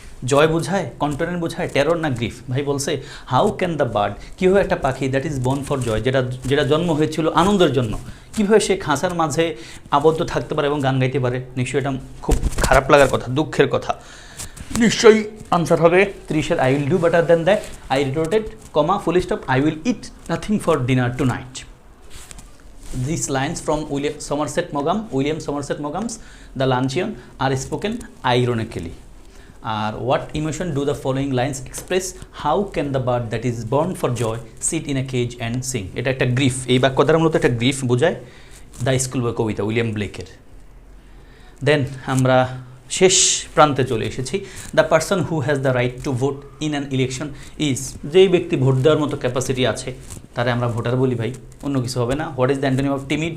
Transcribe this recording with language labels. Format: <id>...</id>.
<bn>জয় বোঝায়, কন্টেন্ট বোঝায়, টেরর না গ্রিফ? ভাই বলছে</bn> <en>how can the bird,</en> <bn>কীভাবে একটা পাখি</bn> <en>that is born for joy,</en> <bn>যেটা জন্ম হয়েছিল আনন্দের জন্য, কীভাবে সে খাঁচার মাঝে আবদ্ধ থাকতে পারে এবং গান গাইতে পারে? নিশ্চয়ই এটা খুব খারাপ লাগার কথা, দুঃখের কথা। নিশ্চয়ই আনসার হবে 30-এর</bn> <en>I will do better then that, I retorted, comma, full stop, I will eat nothing for dinner tonight. These lines from William Somerset Maugham's The Luncheon are spoken ironically. What emotion do the following lines express? How can the bird that is born for joy sit in a cage and sing?</en> <bn>এটা একটা grief, এই বাক্য দ্বারা মূলত একটা grief বোঝায়, the school বই কবিতা William ব্লেকের। দেন আমরা শেষ প্রান্তে চলে এসেছি।</bn> <en>the person who has the right to vote in an election is,</en> <bn>যেই ব্যক্তি ভোট দেওয়ার মতো ক্যাপাসিটি আছে তারে আমরা ভোটার বলি ভাই, অন্য কিছু হবে না।</bn> <en>What is the antonym of timid?</en>